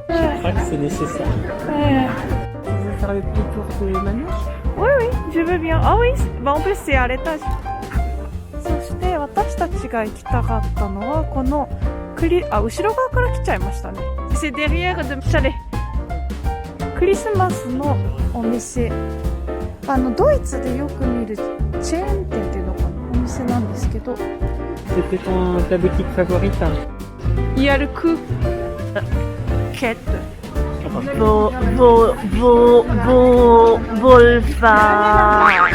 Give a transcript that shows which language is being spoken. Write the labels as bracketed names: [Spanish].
[French] Je crois que c'est nécessaire. Ouais. Tu veux faire le petit tour de manège? Oui, oui, je veux bien. Ah oui, bah en plus c'est à l'étage. [Japanese] そして私たちが行きたかったのはこの後ろ側から来ちゃいましたね。 [French] C'est derrière de chalet。 [Japanese] クリスマスのお店。ドイツでよく見るチェーン店っていうのかな、お店なんですけど。 [French] C'était ta boutique favorite? Hein? Il y a le coup. Quête. Volfa.